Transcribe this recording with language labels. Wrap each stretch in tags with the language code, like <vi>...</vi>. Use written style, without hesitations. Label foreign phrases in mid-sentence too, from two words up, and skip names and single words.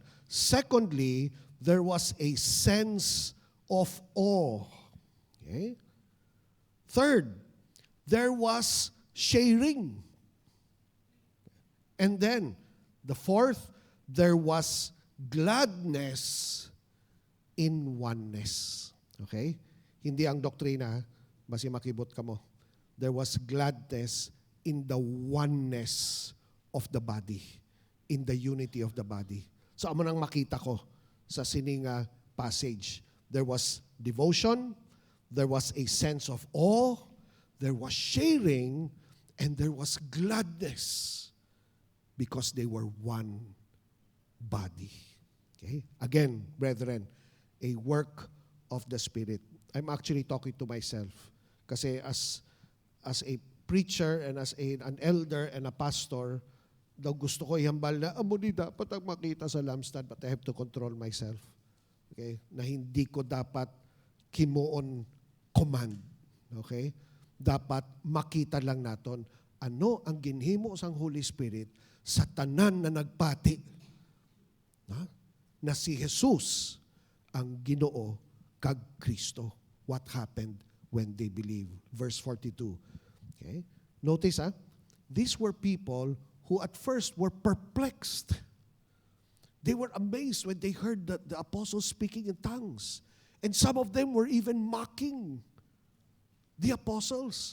<en>Secondly, there was a sense of awe. Okay? Third, there was sharing. And then, the fourth, there was gladness in oneness. Okay?</en> <hil>Hindi ang doktrina, basi makibot ka mo.</hil> <en>There was gladness in the oneness of the body, in the unity of the body. So,</en> <hil>amo nang makita ko sa sininga passage.</hil> <en>There was devotion, there was a sense of awe, there was sharing, and there was gladness because they were one body. Okay? Again, brethren, a work of the Spirit. I'm actually talking to myself kasi as a preacher and as an elder and a pastor,</en> <hil>daw gusto ko ihambal na amo ni dapat ang makita sa lampstand,</hil> <en>but I have to control myself. Okay?</en> <hil>Na hindi ko dapat kimuon command. Okay? Dapat makita lang naton ano ang ginhimo sang</hil> <en>Holy Spirit</en> <hil>sa tanan na nagpati. Na si Jesus ang Ginoo kag Kristo.</hil> <en>What happened when they believed? Verse 42. Okay? Notice, these were people who at first were perplexed. They were amazed when they heard the apostles speaking in tongues. And some of them were even mocking the apostles.</en>